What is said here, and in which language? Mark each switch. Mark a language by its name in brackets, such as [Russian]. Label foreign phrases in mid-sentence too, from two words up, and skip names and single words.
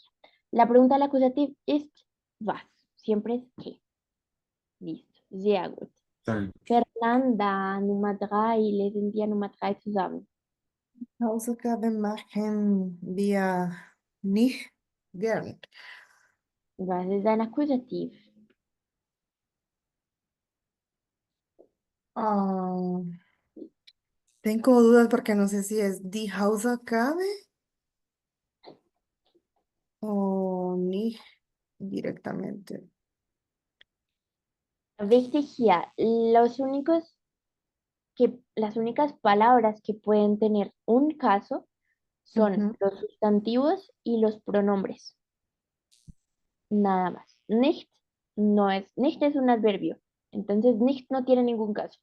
[Spanish] La pregunta del acusativo es was, siempre es qué. Listo, [German] sehr gut. Danke. Fernanda, Nummer 3, lesen wir Nummer 3 zusammen. Hausaufgaben machen wir nicht gern. Was ist ein Akkusativ? [Spanish] Ah, tengo dudas porque no sé si es [German] die Hausaufgabe [Spanish] o nicht directamente. [German] Wichtig hier, [Spanish] las únicas palabras que pueden tener un caso son Ujú. los sustantivos y los pronombres. Nada más. Nicht es un adverbio. Entonces, nicht no tiene ningún caso.